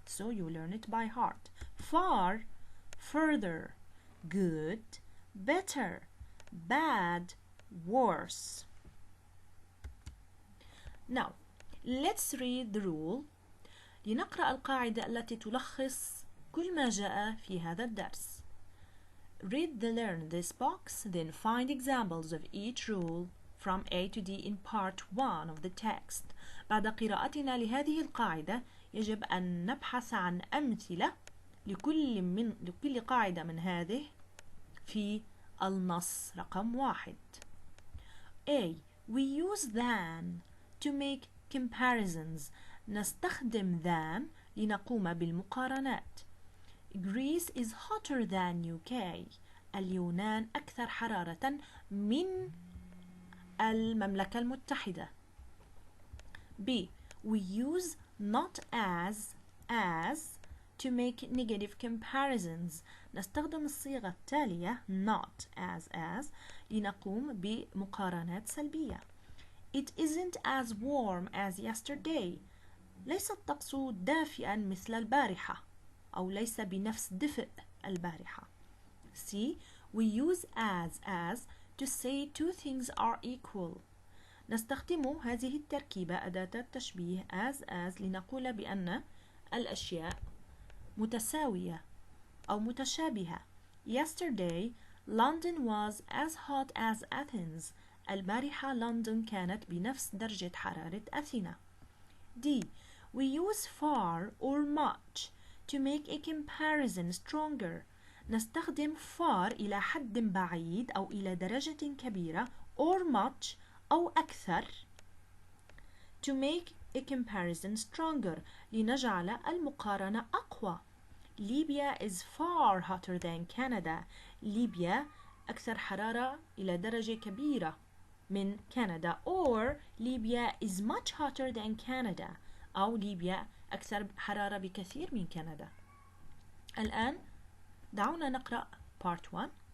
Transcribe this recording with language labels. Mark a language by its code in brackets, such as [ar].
[en] So you learn it by heart. Far, further. Good, better. Bad, worse. Now, let's read the rule. [ar] لنقرأ القاعدة التي تلخص كل ما جاء في هذا الدرس. [en] Read the learn this box, then find examples of each rule from A to D in part 1 of the text. [ar] بعد قراءتنا لهذه القاعدة يجب أن نبحث عن أمثلة لكل قاعدة من هذه في النص رقم 1. [en] A. We use than to make comparisons. [ar] نستخدم than لنقوم بالمقارنات. [en] Greece is hotter than UK. [ar] اليونان أكثر حرارة من المملكة المتحدة. [en] B. We use not as to make negative comparisons. [ar] نستخدم الصيغة التالية not as لنقوم بمقارنات سلبية. [en] It isn't as warm as yesterday. [ar] ليس الطقس دافئا مثل البارحة، أو ليس بنفس دفء البارحة. [en] C. We use as to say two things are equal. [ar] نستخدم هذه التركيبة أداة التشبيه as لنقول بأن الأشياء متساوية أو متشابهة. [en] Yesterday, London was as hot as Athens. [ar] البارحة لندن كانت بنفس درجة حرارة أثينا. [en] D. We use far or much to make a comparison stronger. [ar] نستخدم far إلى حد بعيد أو إلى درجة كبيرة [en] or much [ar] أو أكثر [en] to make a comparison stronger [ar] لنجعل المقارنة أقوى. [en] Libya is far hotter than Canada. [ar] ليبيا أكثر حرارة إلى درجة كبيرة من كندا or ليبيا [en] is much hotter than Canada [ar] أو ليبيا أكثر حرارة بكثير من كندا. الآن دعونا نقرأ part 1.